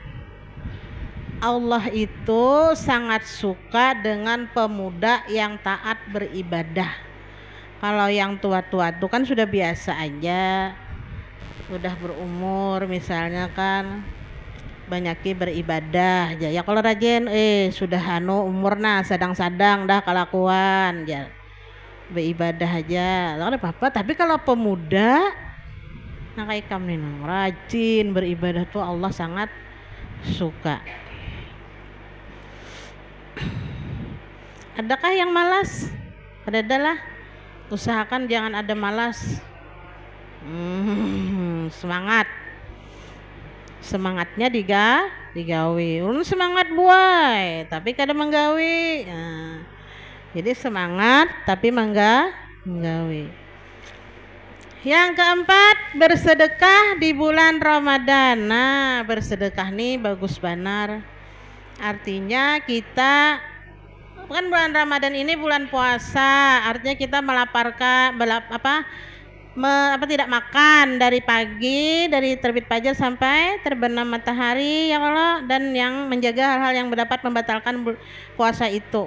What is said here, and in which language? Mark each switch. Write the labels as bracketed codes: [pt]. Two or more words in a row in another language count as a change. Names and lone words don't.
[id] Allah itu sangat suka dengan pemuda yang taat beribadah. Kalau yang tua-tua itu kan sudah biasa aja, sudah berumur misalnya kan banyaki beribadah aja ya. [bjn] Kalau rajin sudah umurna sadang-sadang dah kelakuan ya, beribadah aja tak ada apa-apa. [id] Tapi kalau pemuda nah kayak kami rajin beribadah tuh Allah sangat suka. Adakah yang malas? Adalah. Usahakan jangan ada malas. [bjn] Semangatnya digawi. Semangat buai, tapi kada menggawi. Nah, Jadi semangat tapi menggawe. [id] Yang keempat, bersedekah di bulan Ramadan. Nah, bersedekah nih bagus benar. Artinya kita kan bulan Ramadan ini bulan puasa, artinya kita melaparkan tidak makan dari pagi, dari terbit fajar sampai terbenam matahari [ar] يا الله, [id] dan yang menjaga hal-hal yang dapat membatalkan puasa itu.